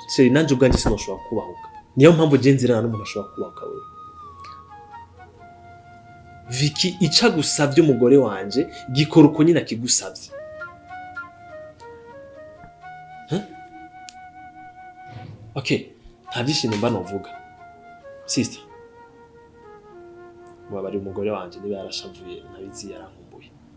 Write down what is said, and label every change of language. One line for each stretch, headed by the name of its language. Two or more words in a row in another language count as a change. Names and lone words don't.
Rundi: Se nanje ubwanje sinoshobora kubahuka. Niyo mpamvu je nzirana n'umuntu ashobora kubahuka wewe. Vicky ica gusavye umugore wanje gikora uko nyina kigusavye. Okay, nta byishimo mba novuga. Sister. Mwabari umugore wanje niba yarashavuye nabizi yarankumbuye.